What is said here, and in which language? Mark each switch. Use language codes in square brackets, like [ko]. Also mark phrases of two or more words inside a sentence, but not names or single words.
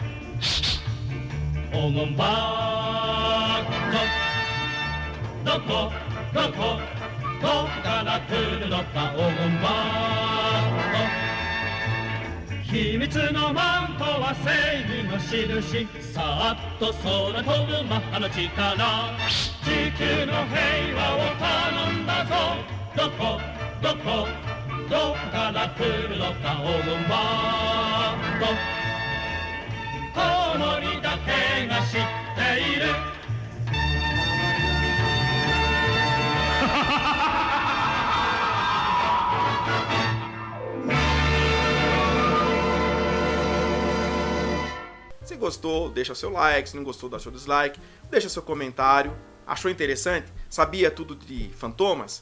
[ja] 黄金バットどこから来るのか黄金バット秘密のマントは正義の印さっと空飛ぶマッハの力地球の平和を頼んだぞどこから来るのか黄金バットコウモリだけが知っている [pt] Se gostou, deixa seu like. Se não gostou, dá seu dislike. Deixa seu comentário. Achou interessante? Sabia tudo de Fantomas?